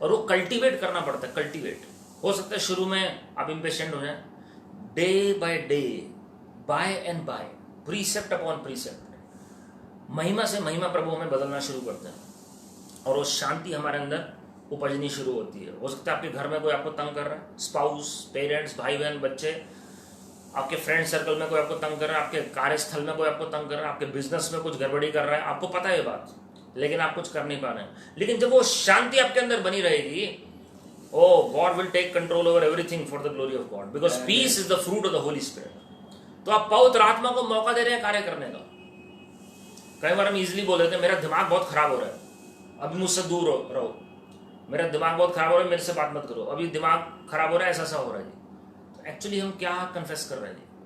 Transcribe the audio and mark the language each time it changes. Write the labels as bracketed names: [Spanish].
[Hindi] और वो कल्टीवेट करना पड़ता है, कल्टीवेट। हो सकता है शुरू में आप इम्पेशेंट हो जाए, [English] day by day, by and by, precept upon precept, [Hindi] महिमा से महिमा प्रभु हमें बदलना शुरू करते हैं और वो शांति हमारे अंदर उपजनी शुरू होती है। हो सकता है आपके घर में कोई आपको तंग कर रहा है, स्पाउस, पेरेंट्स, भाई बहन, बच्चे, आपके फ्रेंड सर्कल में कोई आपको तंग कर रहा है, आपके कार्यस्थल में कोई आपको तंग कर रहा है, आपके बिजनेस में कुछ गड़बड़ी कर रहा है, आपको पता है ये बात, लेकिन आप कुछ कर नहीं पा रहे हैं। लेकिन जब वो शांति आपके अंदर बनी रहेगी, [English] oh, God will take control over everything for the glory of God, because peace is the fruit of the Holy Spirit. [Hindi] तो आप पवित्र आत्मा को मौका दे रहे हैं कार्य करने का। कई बार हम इजीली बोल देते हैं मेरा दिमाग बहुत खराब हो रहा है, अभी मुझसे दूर रहो, मेरा दिमाग बहुत खराब हो रहा है, मेरे से बात मत करो, अभी दिमाग खराब हो रहा है, ऐसा हो रहा है जी। तो एक्चुअली हम क्या कन्फेस कर रहे हैं जी?